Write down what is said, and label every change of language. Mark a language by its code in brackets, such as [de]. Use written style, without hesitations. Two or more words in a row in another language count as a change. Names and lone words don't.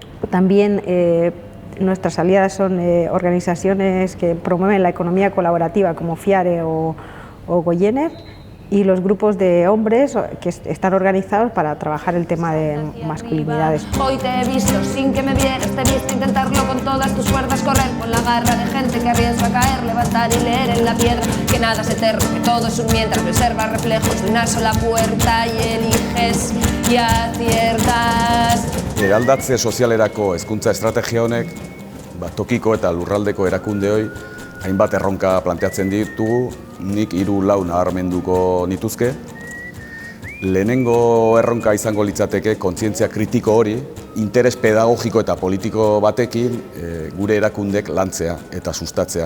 [es] También nuestras aliadas son organizaciones que promueven la economía colaborativa como FIARE o Goyener, y los grupos de hombres que están organizados para trabajar el tema de masculinidades. Hoy te he visto sin que me vieras, te he visto intentarlo con todas tus fuerzas, correr con la garra de gente que arriesga caer, levantar y leer en la piedra que nada es eterno, que todo es un mientras, observas reflejos de una sola puerta y eliges y aciertas. [eu] Eraldatze sozialerako hezkuntza estrategia honek tokiko eta lurraldeko erakundeoi hainbat erronka planteatzen ditugu, nik 3-4 nabarmenduko nituzke. Lehenengo erronka izango litzateke kontzientzia kritiko hori, interes pedagogiko eta politiko batekin gure erakundek lantzea eta sustatzea.